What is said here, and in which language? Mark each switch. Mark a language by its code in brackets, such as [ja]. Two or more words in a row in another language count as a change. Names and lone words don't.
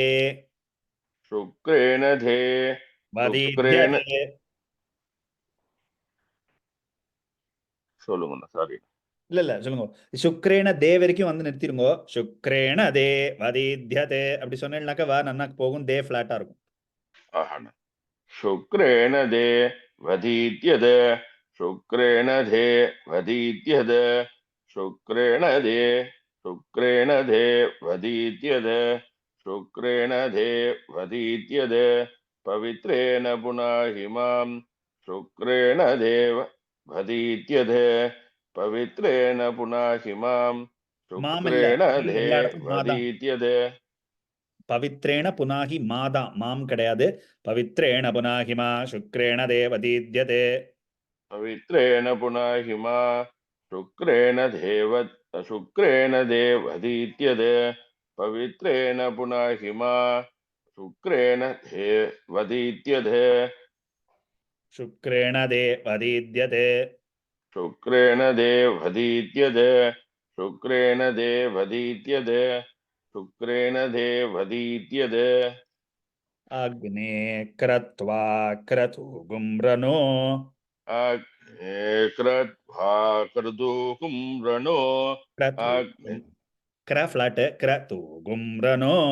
[sa] शुक्रेण दे शुक्रेण वदीध्यते [ta] சொல்லுங்க சாரி இல்ல சொல்லுங்க [sa] शुक्रेण दे [ta] வரைக்கும் வந்து நிறுத்திருங்க [sa] शुक्रेण दे वदीत्यते [ta] அப்படி சொன்னேன்னாக்க வா நன்னாக்கு போகும் தே ஃபிளாட்டா இருக்கும் [sa] ஆஹா शुक्रेण दे वदीत्यद शुक्रेण दे वदीत्यद शुक्रेण दे वदीत्यद शुक्रेण दे वदीत्यद पवित्रेण पुनाहिमां शुक्रेण देव वदीत्यद पवित्रेण पुनाहिमां शुक्रेण दे वदीत्यद पवित्रेण पुनाहि माता [ta] மாம் கிடையாது [sa] पवित्रेण पुनाहिमा शुक्रेण दे वदीत्यते पवित्रेण पुनाहिमा शुक्रेण दे वदीत्यद पवित्रेण पुनाहिमा शुक्रेण दे वदीत्यद शुक्रेण दे वदीद्यते शुक्रेण दे वदीत्यद शुक्रेण दे वदीत्यद शुक्रेण दे वदीत्यद अग्ने क्रत्वा क्रतुगुम्रनो अग्ने क्रत्वा क्रतुगुम्रनो क्र फ्लैट क्रतुगुम्रनो